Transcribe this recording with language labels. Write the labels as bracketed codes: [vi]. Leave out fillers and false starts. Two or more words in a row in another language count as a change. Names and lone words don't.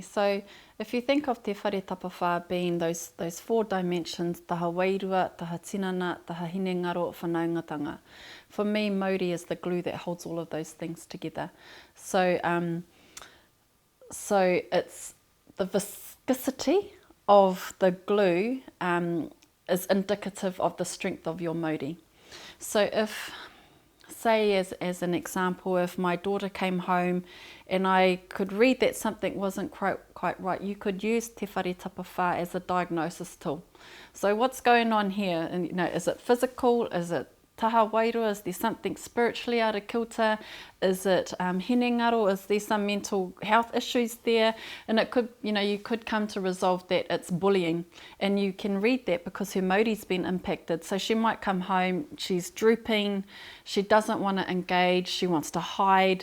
[en] So if you think of Te Whare Tapa Whā being those 4 dimensions, [mi] taha wairua, taha tinana, taha hinengaro, whanaungatanga. [en] For me, mauri is the glue that holds all of those things together. So, so it's the viscosity of the glue is indicative of the strength of your mauri. So if, say as an example, if my daughter came home and I could read that something wasn't quite right, you could use Te Whare Tapa Whā as a diagnosis tool. So what's going on here? And is it physical? Is it [mi] taha wairua? [en] Is there something spiritually out of kilter? Is it hinengaro? Is there some mental health issues there? And it could, you could come to resolve that it's bullying, and you can read that because her mauri's been impacted. So she might come home, she's drooping, she doesn't want to engage, she wants to hide.